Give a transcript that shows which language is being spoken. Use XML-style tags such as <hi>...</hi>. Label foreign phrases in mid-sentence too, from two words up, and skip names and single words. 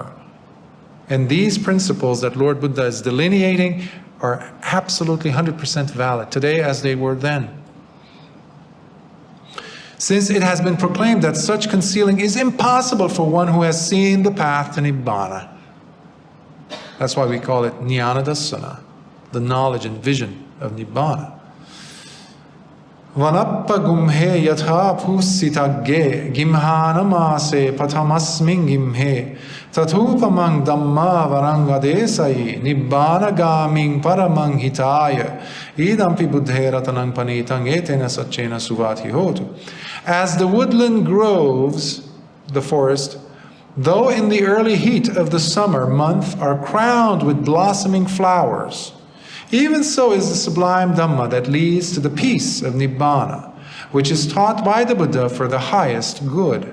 <en>And these principles that Lord Buddha is delineating are absolutely 100% valid today as they were then. Since it has been proclaimed that such concealing is impossible for one who has seen the path to Nibbana. That's why we call it</en> <pi>Jnana Dassana,</pi> <en>the knowledge and vision of Nibbana.</en> <pi>Vanappa gumhe yatha pusitagge gimhanamase pathamasmin gimhe tatupamang dhamma varangadesai nibbana gaming paramang hitaya idampi buddhe ratanang panitang etena satchena suvati hotu.</pi> <en>As the woodland groves, the forest, though in the early heat of the summer month are crowned with blossoming flowers, even so is the sublime Dhamma that leads to the peace of Nibbana, which is taught by the Buddha for the highest good.</en>